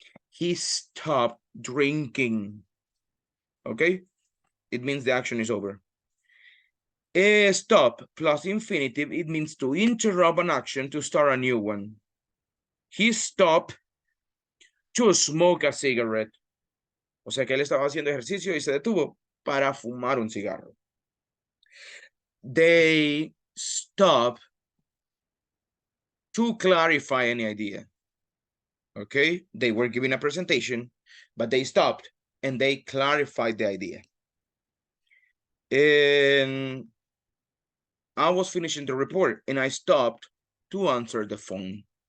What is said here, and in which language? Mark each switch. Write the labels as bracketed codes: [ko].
[en] He stopped drinking. Okay? It means the action is over. Stop plus infinitive, it means to interrupt an action to start a new one. He stopped to smoke a cigarette. [es] O sea que él estaba haciendo ejercicio y se detuvo para fumar un cigarro. [en] They stop to clarify any idea. Okay, they were giving a presentation, but they stopped and they clarified the idea. And I was finishing the report and I stopped to answer the phone.